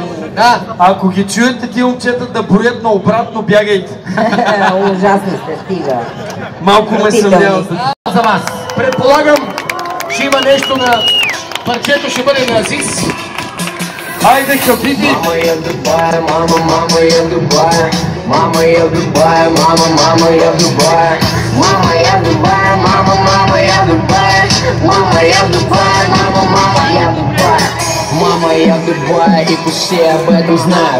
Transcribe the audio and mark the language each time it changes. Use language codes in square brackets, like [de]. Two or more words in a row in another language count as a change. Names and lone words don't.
[bg] да, ако ги чуете тия момчета да броят наобратно, бягайте. Ужасни сте, стига. Малко ме съмнявам. за вас. Предполагам, че има нещо на... Парчето ще бъде на Азис. Хайде, хабиби! [ru] Мама я Дубай, мама я Дубай. Мама я Дубай, мама я Дубай. Мама я Дубай, мама я Дубай. Мама я Дубай, мама я Дубай. Мама я Дубай, и все об этом знают.